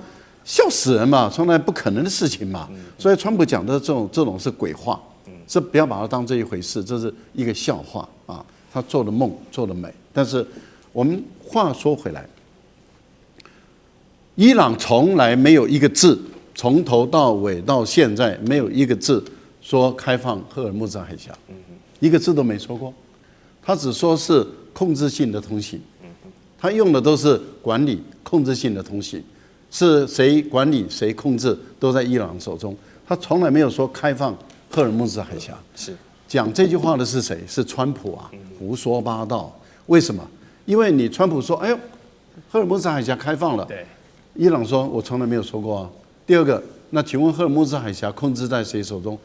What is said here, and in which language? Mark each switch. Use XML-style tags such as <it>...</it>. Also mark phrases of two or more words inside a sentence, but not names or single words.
<zh>笑死人嘛，從來不可能的事情嘛。所以川普講的這種是鬼話，是不要把它當這一回事，這是一個笑話啊。他做的夢做的美，但是我們話說回來，伊朗從來沒有一個字，從頭到尾到現在沒有一個字說開放赫爾木茲海峽，一個字都沒說過，他只說是控制性的通行，他用的都是管理控制性的通行。是誰管理誰控制都在伊朗手中，他從來沒有說開放赫爾木茲海峽。是講這句話的是誰？是川普啊，胡說八道。為什麼？因為你川普說，哎呦，赫爾木茲海峽開放了，對，伊朗說我從來沒有說過啊。第二個，那請問赫爾木茲海峽控制在誰手中？</zh>